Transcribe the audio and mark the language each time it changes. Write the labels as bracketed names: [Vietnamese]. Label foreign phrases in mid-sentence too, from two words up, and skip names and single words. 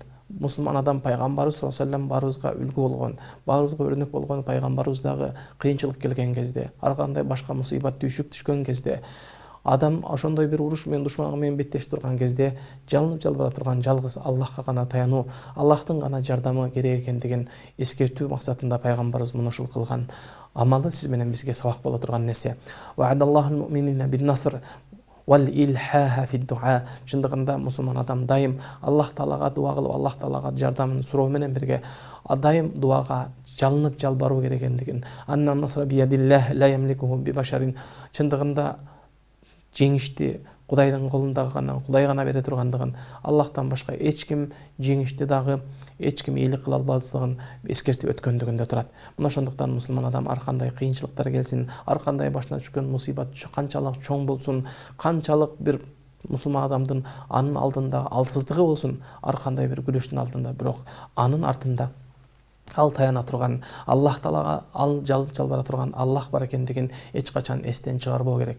[Kyrgyz] Мусулман адам пайгамбарыбыз [Arabic] صلى الله عليه وسلم [Kyrgyz] баарыбызга үлгү болгон, баарыбызга өрнөк болгон пайгамбарыбыз дагы кыйынчылык келген кезде, ар кандай башка мусибат түйшүк түшкөн кезде, адам ошондой бир уруш менен душманга менен беттешип турган кезде жалынып жалбара турган жалгыз Аллахка гана таянуу, Аллахтын гана жардамы керек экендигин эскертүү максатында пайгамбарыбыз муну ушул кылган амалы сиз менен бизге сабак боло турган нерсе. [Arabic] وعد الله المؤمنين بالنصر والإلحاح في الدعاء. [Kyrgyz] Чындыгында мусулман адам дайым Аллах таалага дуа кылып, Аллах таалага жардамын суроо менен бирге дайым дуага жалынып жалбаруу керек экендигин, [Arabic] أن النصر بيد الله لا يملكه ببشر. [Kyrgyz] Чындыгында жеңишти Кудайдын колунда гана, Кудай гана бере тургандыгын, Аллахтан башка эч ким жеңишти дагы эч ким ийгилик кыла албаслыгын эскертип өткөндүгүндө турат. Мына ошондуктан мусулман адам ар кандай кыйынчылыктар келсин, ар кандай башына түшкөн мусибат канчалык чоң болсун, канчалык бир мусулман адамдын анын алдында алсыздыгы болсун, ар кандай бир күрөштүн алдында, бирок анын артында ал таяна турган, Аллах таалага ал жалынып жалбара турган Аллах бар экендигин эч качан эстен чыгарбоо керек.